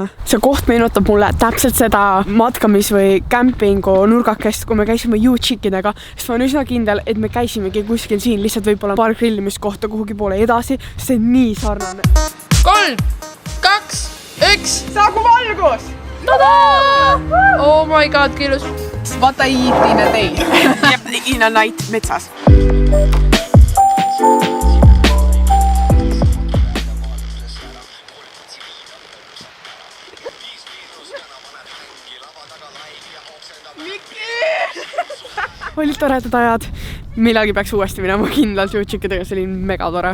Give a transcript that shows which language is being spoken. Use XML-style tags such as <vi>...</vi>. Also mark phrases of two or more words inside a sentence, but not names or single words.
<et>See koht meenutab mulle täpselt seda matkamis- või kämpingu nurgakest, kui me käisime juutšikidega, sest ma olen üsna kindel, et me käisimegi kuskil siin lihtsalt võib-olla paar grillimiskohta kuhugi poole edasi, see on nii sarnane. 3, 2, 1. Saagu valgus! Tadaa!</et> <en>Oh my god, kilus. What I eat in a day. In a night metsas.</en> <et>Olid toredad ajad. Millagi peaks uuesti minema kindlalt juutšikidega, see oli mega tore.</et>